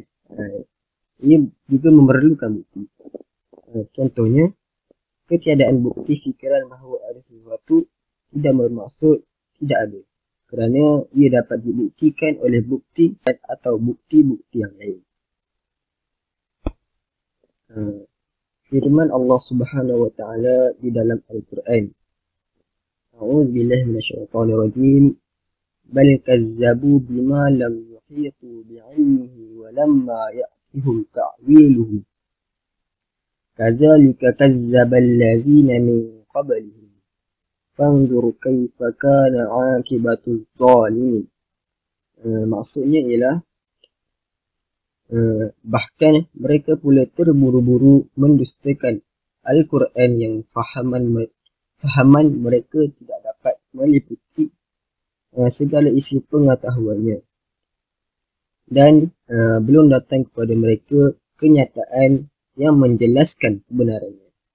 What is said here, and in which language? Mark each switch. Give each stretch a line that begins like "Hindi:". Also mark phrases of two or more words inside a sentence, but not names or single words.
Malay: Ia juga memerlukan bukti. Contohnya, ketiadaan bukti fikiran bahawa ada sesuatu tidak bermaksud tidak ada, kerana ia dapat dibuktikan oleh bukti atau bukti-bukti yang lain. Firman Allah
Arabic: سبحانه وتعالى
Malay: di dalam Al-Quran.
Arabic: أعوذ بالله من الشيطان الرجيم. بل كذبوا بما لم يحيطوا بعلمه ولما يأتهم تأويله. كذلك كذب الذين من قبلهم. فانظر كيف كان عاقبة الظالمين.
Malay: Maksudnya ialah bahkan mereka pula terburu-buru mendustakan Al-Quran yang fahaman mereka tidak dapat meliputi segala isi pengetahuannya, dan belum datang kepada mereka kenyataan yang menjelaskan kebenarannya.